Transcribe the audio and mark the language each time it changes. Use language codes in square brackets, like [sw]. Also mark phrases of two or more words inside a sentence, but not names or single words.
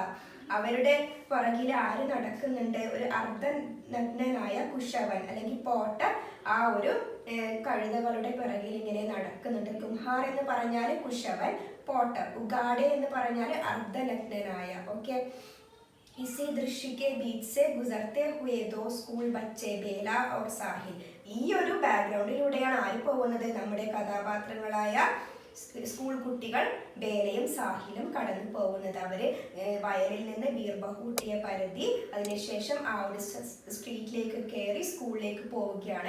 [ml] അവരുടെ പുറകിൽ ആര് നടക്കുന്നുണ്ട്? ഒരു അർദ്ധനഗ്നനായ കുശവൻ അല്ലെങ്കിൽ പോട്ടർ ആ ഒരു കഴുതകളുടെ പിറകിൽ ഇങ്ങനെ നടക്കുന്നുണ്ട്. കുംഹാർ എന്ന് പറഞ്ഞാൽ കുശവൻ, പോട്ടർ. ഉഗാടെ എന്ന് പറഞ്ഞാൽ അർദ്ധനഗ്നനായ. ഓക്കെ, [hi] इसी दृश्य के बीच से गुजरते हुए 2 स्कूल बच्चे बेला और साहिल. [ml] ഈ ഒരു ബാക്ക്ഗ്രൗണ്ടിലൂടെയാണ് ആര് പോകുന്നത്? നമ്മുടെ കഥാപാത്രങ്ങളായ സ്കൂൾ കുട്ടികൾ ബേലയും സാഹിലും കടന്നു പോകുന്നത്. അവര് വയലിൽ നിന്ന് ബീർബഹൂട്ടിയെ പരതി അതിനുശേഷം ആ ഒരു സ്ട്രീറ്റിലേക്ക് കയറി സ്കൂളിലേക്ക് പോവുകയാണ്.